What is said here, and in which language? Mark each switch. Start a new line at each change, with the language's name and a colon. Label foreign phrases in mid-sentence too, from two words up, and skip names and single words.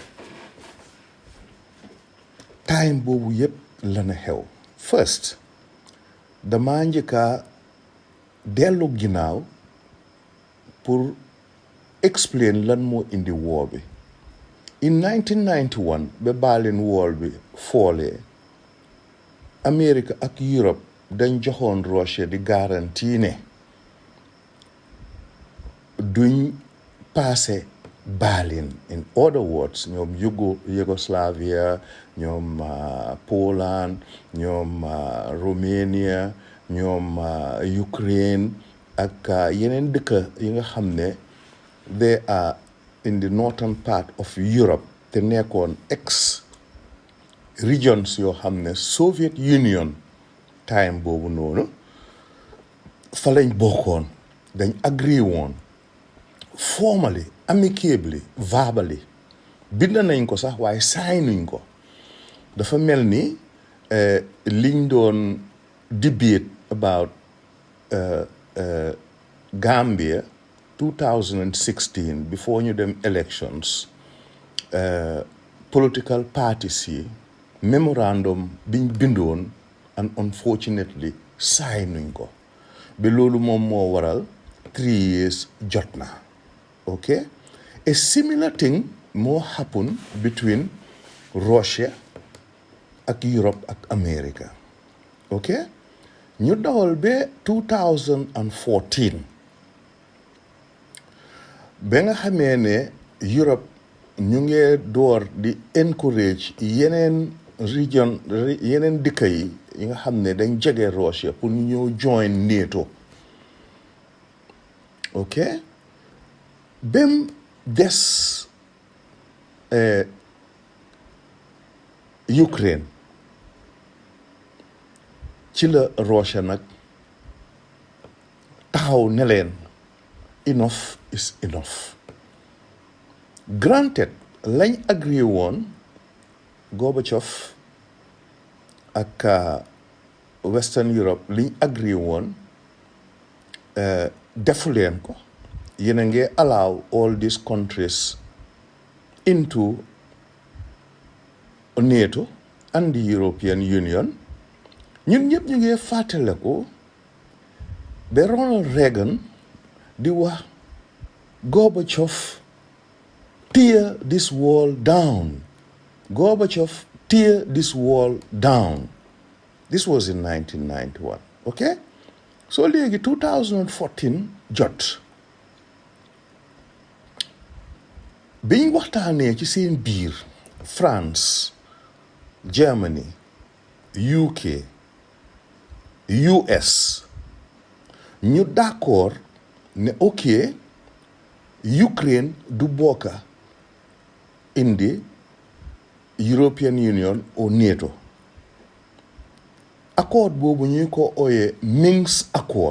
Wolof: time boobu yëpp la na xew first dama njëkka dellu ginnaaw pour explain lan moo indi war bi in 1991 ba Berlin Wall bi foolee America ak Europe dañ joxoon Russia di garantie ne duñ passé Berlin
English: in other words
Wolof: ñoom Yugoslavia ñoom Poland ñoom Romania ñoom Ukraine ak yeneen dëkk yi nga xam ne
English: they are in the northern part of Europe
Wolof: te nekkoon
English: ex regions
Wolof: yoo xam ne Soviet Union time boobu noonu fa lañ bokkoon dañ agree woon
English: formally amicably verbally
Wolof: bind nañ ko sax waaye signuñ ko dafa mel ni liñ doon
English: debate about Gambia 2016 before
Wolof: ñu dem
English: elections political parties yi memorandum
Wolof: biñ bindoon
English: and unfortunately
Wolof: signuñ ko ba loolu moom moo waral 3 years jot na
English: okay a similar thing more happen between
Wolof: Russia ak Europe ak America okay ñu dawal ba 2014 ba nga xamee ne Europe ñu ngi door di encourage yeneen region yeneen dëkk yi nga xam ne dañ jege Russia pour ñu ñëw join NATO okay bem des Ukraine ci la Russia nag taxaw ne leen
English: enough is enough granted
Wolof: lañ agree woon Gorbachev ak Western Europe liñ agree woon defu leen ko yéen a ngi
English: allow all these countries into NATO and the European Union
Wolof: ñun ñëpp ñu ngi fàttaliku ba Ronald Reagan di wax
English: Gorbachev tear this wall down Gorbachev tear this wall down this was in 1991 okay so léegi 2014 jot
Wolof: biñ waxtaanee ci seen biir France Germany UK US ñu d'accord ne ok Ukraine du bokka
English: in the European Union or NATO
Wolof: accord boobu ñuy ko ooyee Minsk Accord.